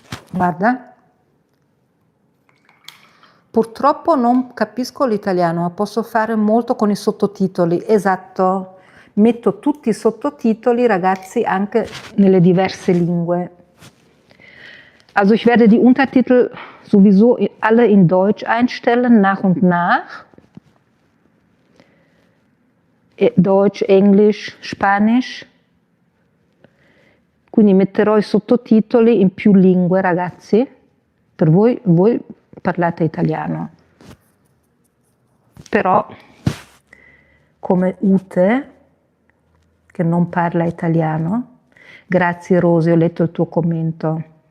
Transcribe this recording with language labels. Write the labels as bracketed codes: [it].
[it] Guarda. Purtroppo non capisco l'italiano, ma posso fare molto con i sottotitoli. Esatto, metto tutti i sottotitoli, ragazzi, anche nelle diverse lingue. [de] Also ich werde die Untertitel sowieso alle in Deutsch einstellen, nach und nach. Deutsch, Englisch, Spanisch. [it] Quindi metterò i sottotitoli in più lingue, ragazzi. Per voi parlate italiano. Però, come Ute, che non parla italiano, grazie Rosy, ho letto il tuo commento.